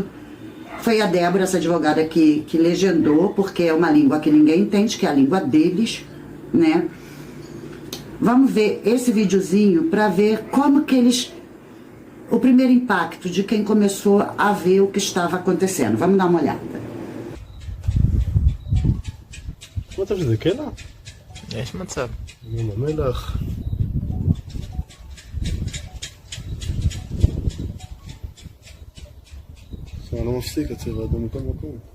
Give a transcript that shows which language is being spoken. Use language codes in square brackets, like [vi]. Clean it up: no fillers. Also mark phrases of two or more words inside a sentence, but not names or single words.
[pt] Foi a Débora, essa advogada que legendou, porque é uma língua que ninguém entende, que é a língua deles, né? Vamos ver esse videozinho para ver como que eles... O primeiro impacto de quem começou a ver o que estava acontecendo. Vamos dar uma olhada. [he] מצב שזה קלע? יש מצב. ים המלח. זה לא מפסיק, הצבע אדום מכל מקום.